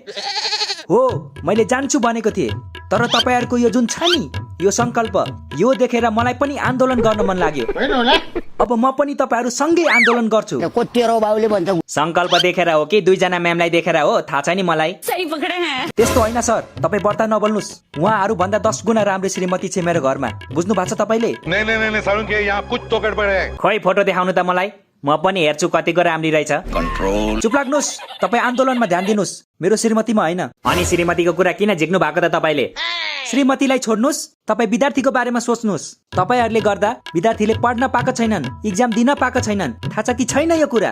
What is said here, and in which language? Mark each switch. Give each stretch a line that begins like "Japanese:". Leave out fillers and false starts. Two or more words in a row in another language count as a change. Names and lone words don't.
Nepali: हो, मैले जान्छु भनेको थिएँ, तर तपाईहरूको यो जुन छ नि यो संकल्प, यो देखेर मलाई पनि आन्दोलन गर्न मन लाग्यो। अब म पनि तपाईहरू सँगै आन्दोलन गर्छु। संकल्प देखेर हो कि दुईजना म्यामलाई देखेर हो थाहा छैन मलाई। त्यस्तो होइन सर, तपाईँ बर्ता नबोल्नुस्। उहाँहरू भन्दा 10 गुणा राम्रो श्रीमती छ मेरो घरमा, बुझ्नु भएको छ तपाईँले?
Hindi: नहीं सालुंके यहाँ कुछ तो गड़बड़ है।
Nepali: खोइ फोटो देखाउनु त मलाई, म पनि हेर्छु कतिको राम्री रहेछ। चुप लाग्नुहोस्, तपाईँ आन्दोलनमा ध्यान दिनुहोस्, मेरो श्रीमतीमा होइन। अनि श्रीमतीको कुरा किन झिक्नु भएको त तपाईँले? श्रीमतीलाई छोड्नुहोस्, तपाईँ विद्यार्थीको बारेमा सोच्नुहोस्। तपाईँहरूले गर्दा विद्यार्थीले पढ्न पाएको छैनन्, इक्जाम दिन पाएको छैनन्, थाहा छ कि छैन यो कुरा?